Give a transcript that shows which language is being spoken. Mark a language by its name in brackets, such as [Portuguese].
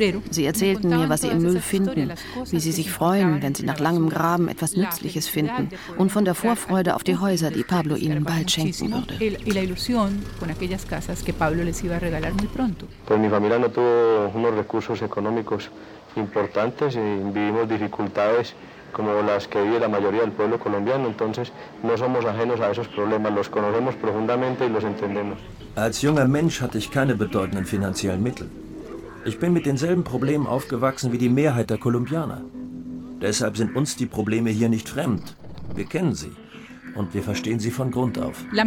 [German] Sie erzählten mir, was sie im Müll finden, wie sie sich freuen, wenn sie nach langem Graben etwas Nützliches finden und von der Vorfreude auf die Häuser, die Pablo ihnen bald [Spanish] y la ilusión con aquellas casas que Pablo les iba a regalar muy pronto. Pues mi familia no tuvo unos recursos económicos importantes y vivimos dificultades como las que vive la mayoría del pueblo colombiano, entonces no somos ajenos a esos problemas, los conocemos profundamente y los entendemos. [German] Als junger Mensch hatte ich keine bedeutenden finanziellen Mittel. Ich bin mit denselben Problemen aufgewachsen wie die Mehrheit der Kolumbianer. Deshalb sind uns die Probleme hier nicht fremd. Wir kennen sie. Und wir verstehen sie von Grund auf.